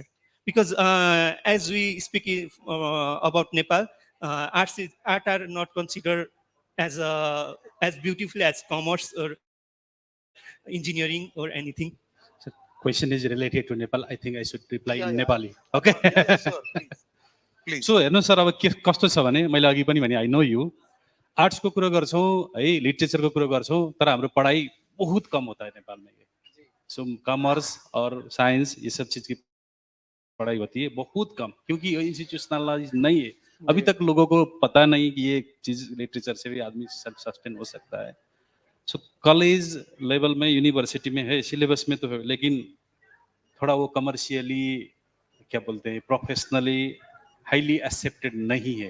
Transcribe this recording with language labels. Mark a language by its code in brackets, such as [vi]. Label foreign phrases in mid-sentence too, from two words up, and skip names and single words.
[en] Because as we speak about Nepal, art are not considered as beautiful as commerce or engineering or anything. So question is related to Nepal. I think I should reply in Nepali. Okay. Sure, please. [ne] So हेर्नु सर, अब के कस्तो छ भने, मैले अघि पनि भने, [en] I know you [ne] आर्ट्सको कुरो गर्छौँ है, लिटरेचरको कुरो गर्छौँ, तर हाम्रो पढाइ [hi] बहुत कम होता है नेपाल में. सो कॉमर्स और साइंस ये सब चीज की पढ़ाई होती है बहुत कम, क्योंकि ये इंस्टीट्यूशनलाइज नहीं है. अभी तक लोगों को पता नहीं कि ये चीज लिटरेचर से भी आदमी [en] self sustain [hi] हो सकता है. सो [en] college level [hi] में, यूनिवर्सिटी में है, सिलेबस में तो है, लेकिन थोड़ा वो कमर्शियली, क्या बोलते हैं, [en] professionally highly accepted [hi] नहीं है.